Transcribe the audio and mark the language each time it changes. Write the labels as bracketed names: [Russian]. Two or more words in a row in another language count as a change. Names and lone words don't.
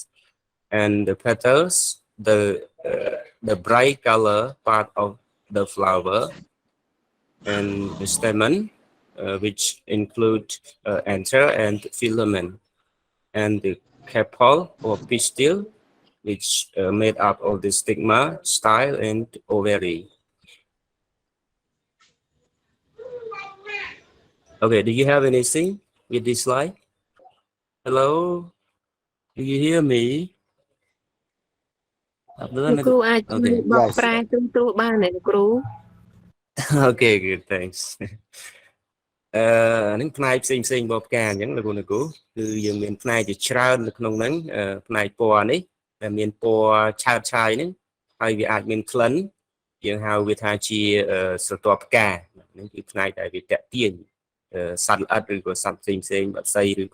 [English] And the petals, the bright color part of the flower, and the stamen, which include anther and filament, and the carpel or pistil, which made up of the stigma, style, and ovary. Okay, do you have anything with this slide? Hello, do you hear me? Learn [Khmer] គ្រូអាច [English] okay [Khmer] បកប្រែទូទៅបានទេគ្រូ [English] okay good thanks [Khmer] នឹងផ្នែកផ្សេងរបស់ផ្កាអញ្ចឹងលោកគ្រូគឺយើងមានផ្នែកជាច្រើននៅក្នុងហ្នឹងផ្នែកពណ៌នេះដែលមានពណ៌ឆើតឆាយហ្នឹងហើយវាអាចមានក្លិនយើងហៅវាថាជាស្រទាប់ផ្កាហ្នឹងគឺផ្នែកដែលវាតាក់ទាញសត្វល្អិតឬក៏សត្វផ្សេងបក្សីឬ